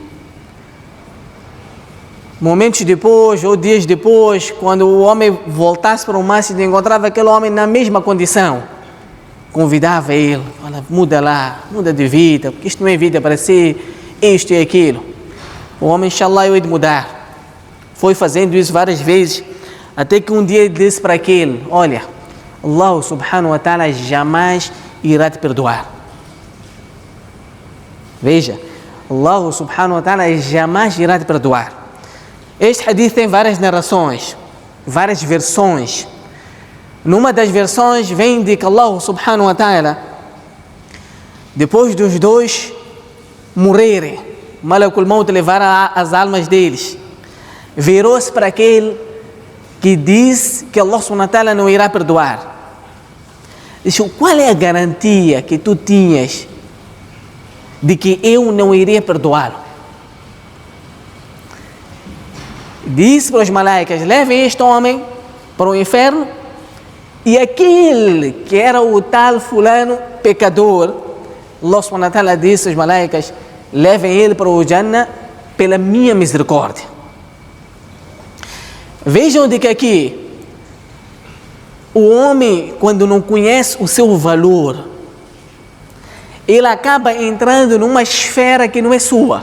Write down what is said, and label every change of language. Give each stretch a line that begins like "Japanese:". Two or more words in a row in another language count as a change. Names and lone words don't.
Portuguese: Momentos depois, ou dias depois, quando o homem voltasse para o masjid e encontrava aquele homem na mesma condição, convidava ele: fala, muda lá, muda de vida, porque isto não é vida para si, isto e aquilo. O homem, inshallah, eu hei de mudar. Foi fazendo isso várias vezes, até que um dia ele disse para aquele: olha,
Arabic: الله سبحانه وتعالى
Portuguese: jamais irá te perdoar. Veja,
Arabic: الله سبحانه وتعالى
Portuguese: jamais irá te perdoar. Este hadith tem várias narrações, várias versões. Numa das versões vem de que
Arabic: الله سبحانه وتعالى,
Portuguese: depois dos dois morrerem, Malakul Maut levar as almas deles, virou-se para aquele que diz que
Arabic: الله سبحانه وتعالى
Portuguese: não irá perdoar. Disse: qual é a garantia que tu tinhas de que eu não iria perdoá-lo? Disse para os malaicas: levem este homem para o inferno, e aquele que era o tal fulano pecador,
Arabic: الله سبحانه وتعالى
Portuguese: disse aos malaicas: levem ele para o Jannah pela minha misericórdia. Vejam de que aqui o homem, quando não conhece o seu valor, ele acaba entrando numa esfera que não é sua.